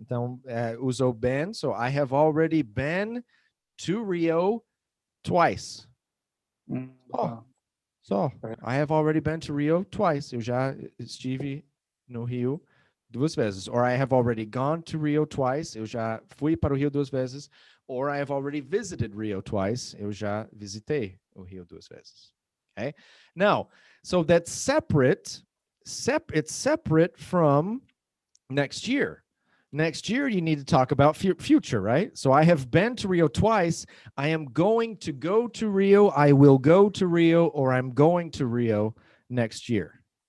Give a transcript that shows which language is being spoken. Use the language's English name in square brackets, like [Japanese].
[Portuguese] Então, usou been, [English] so I have already been to Rio twice. Só. I have already been to Rio twice. [Portuguese] Eu já estive no Rio 2 vezes. [English] Or I have already gone to Rio twice. [Portuguese] Eu já fui para o Rio 2 vezes. [English] Or I have already visited Rio twice. [Portuguese] Eu já visitei o Rio 2 vezes. [English] Okay? Now, so that's separate. It's separate from next year. Next year, you need to talk about future, right? So I have been to Rio twice. I am going to go to Rio. I will go to Rio, or I'm going to Rio next year.